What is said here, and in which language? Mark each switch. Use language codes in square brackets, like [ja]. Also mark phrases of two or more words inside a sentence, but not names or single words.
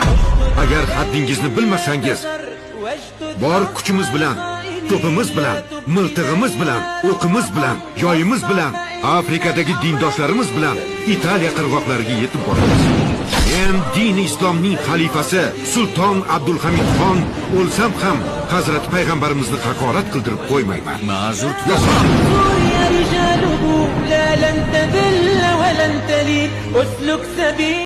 [uz] Agar haddingizni bilmasangiz, bor kuchimiz bilan, to'pimiz bilan, miltig'imiz bilan, o'qimiz bilan, yoyimiz bilan, Afrikadagi dindoshlarimiz bilan Italiya qirg'oqlariga yetib boramiz. Men din islomning xalifasi Sulton Abdulhamid xon o'lsam ham Hazrat payg'ambarimizni haqorat qildirib qo'ymayman. Ma'zur [ar] يا رجاله لا لن تذل ولن تلين اسلك سبيل